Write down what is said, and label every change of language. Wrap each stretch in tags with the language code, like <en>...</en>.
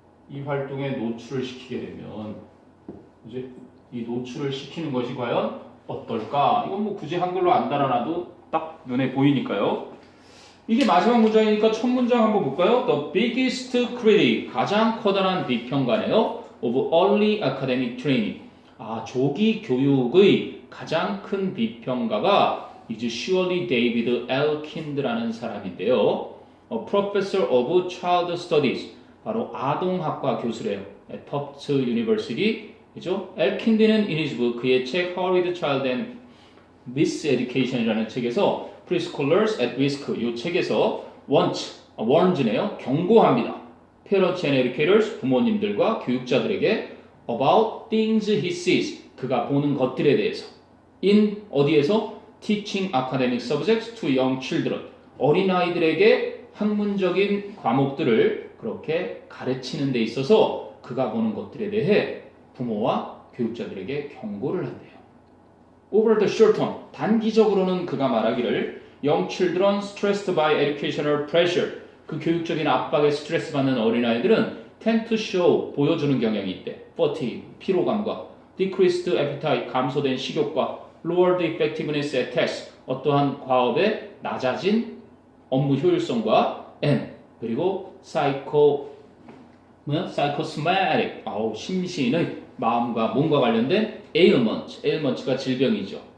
<ko>이 활동에 노출을 시키게 되면, 그지? 이 노출을 시키는 것이 과연 어떨까? 이건 뭐 굳이 한글로 안 달아놔도 딱 눈에 보이니까요. 이게 마지막 문장이니까 첫 문장 한번 볼까요?</ko> <en>The biggest critic,</en> <ko>가장 커다란 비평가네요.</ko> <en>of early academic training.</en> <ko>조기 교육의 가장 큰 비평가가</ko> <en>is surely</en> <ko>David Elkind라는 사람인데요.</ko> <en>Professor of Child Studies,</en> <ko>바로 아동학과 교수래요. at Tufts University, 그죠? 엘킨드는</ko> <en>in his book,</en> <ko>그의 책 How is Child and Miseducation이라는 책에서 Preschoolers at Risk, 이 책에서 warns네요. 경고합니다.</ko> <en>Parents and educators,</en> <ko>부모님들과 교육자들에게</ko> <en>about things he sees,</en> <ko>그가 보는 것들에 대해서. in 어디에서?</ko> <en>Teaching academic subjects to young children,</en> <ko>어린아이들에게 학문적인 과목들을 그렇게 가르치는 데 있어서 그가 보는 것들에 대해 부모와 교육자들에게 경고를 한대요.</ko> <en>Over the short term,</en> <ko>단기적으로는 그가 말하기를</ko> <en>young children stressed by educational pressure,</en> <ko>그 교육적인 압박에 스트레스 받는 어린아이들은</ko> <en>tend to show,</en> <ko>보여주는 경향이 있대. fatigue, 피로감과</ko> <en>decreased appetite,</en> <ko>감소된 식욕과</ko> <en>lowered effectiveness at tests,</en> <ko>어떠한 과업의 낮아진 업무 효율성과 and, 그리고 psychosomatic, 심신의 마음과 몸과 관련된 ailments가 질병이죠.</ko>